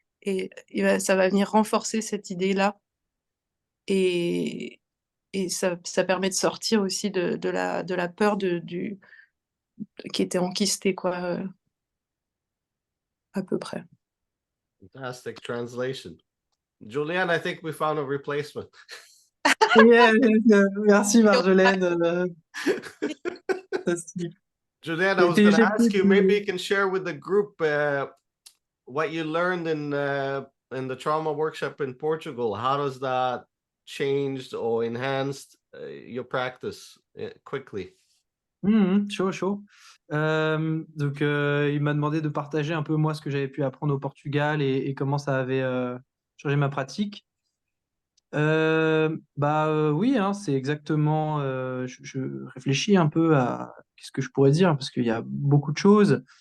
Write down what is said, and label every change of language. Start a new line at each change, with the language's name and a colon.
French: Ça va venir renforcer cette idée-là. Et, et ça permet de sortir aussi de la peur qui était enquistée, quoi, à peu près.
English: Fantastic translation. Julianne, I think we found a replacement.
French: Yeah, merci Marjolaine. Fantastique.
English: Julianne, I was going to ask you, maybe you can share with the group what you learned in the trauma workshop in Portugal. How does that changed or enhanced your practice quickly?
French: Chaud, chaud. Donc, il m'a demandé de partager un peu moi ce que j'avais pu apprendre au Portugal et comment ça avait changé ma pratique. Oui, hein, c'est exactement. Je réfléchis un peu à qu'est-ce que je pourrais dire parce qu'il y a beaucoup de choses.